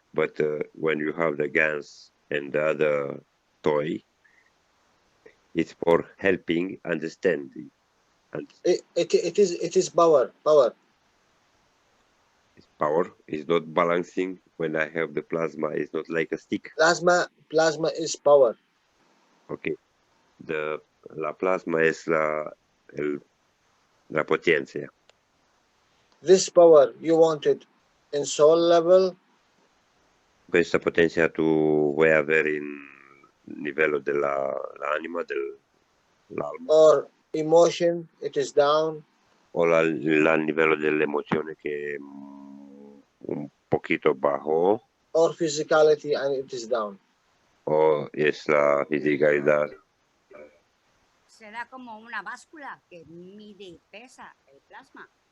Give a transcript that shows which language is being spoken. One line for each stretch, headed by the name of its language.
English: But when you have the guns and the other toy, it's for helping understanding. It is power. It's power. It's not balancing. When I have the plasma, it's not like a stick. Plasma is power. Okay.
Spanish: La plasma es la potencia.
English: This power you want it in soul level.
Italian: Questa potenza tu vuoi avere in livello dell'anima, dell'alma.
English: Or emotion, it is down.
Italian: O al livello dell'emozione che è
Spanish: un poquito bajo.
English: Or physicality and it is down.
Spanish: O es la fisicalidad. Será como una báscula que mide y pesa el plasma.